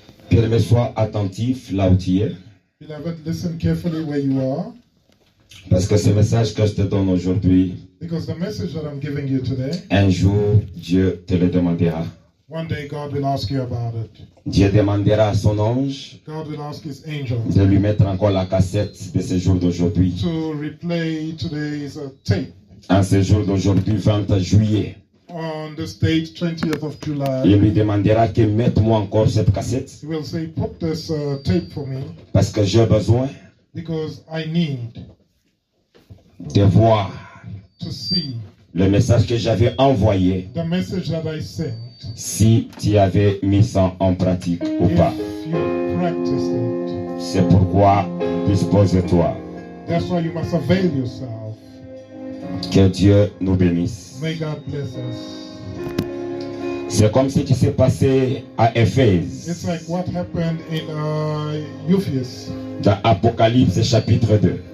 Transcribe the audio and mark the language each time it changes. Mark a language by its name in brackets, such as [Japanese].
[French] Bien-aimé, sois attentif là où tu es. [English] Beloved, listen carefully where you are, [French] Parce que ce message que je te donne aujourd'hui, [English] because the message that I'm giving you today, [French] un jour, Dieu te le demandera. [English] one day God will ask you about it. [French] Dieu demandera à son ange [English] God will ask his angel [French] de lui mettre encore la cassette de ce jour d'aujourd'hui. [English] to replay today's tape. [French] En ce jour d'aujourd'hui, 20 juillet, [English] On this date, 20th of [French] il [English] July, [French] lui demandera que mette-moi encore cette cassette [English] he will say, put this tape for me, [French] parce que j'ai besoin [English] because I need [French] de voir [English] to see [French] le message que j'avais envoyé, [English] the message that I sent, [French] si tu avais mis ça en pratique ou pas. [English] if you practiced it. [French] C'est pourquoi dispose-toi. [English] That's why you must avail yourself. [French] Que Dieu nous bénisse. [English] May God bless us. [French] C'est comme ce qui s'est passé à [English] It's [French] Éphèse, [English] like what happened in Ephesus, [French] dans Apocalypse chapitre 2.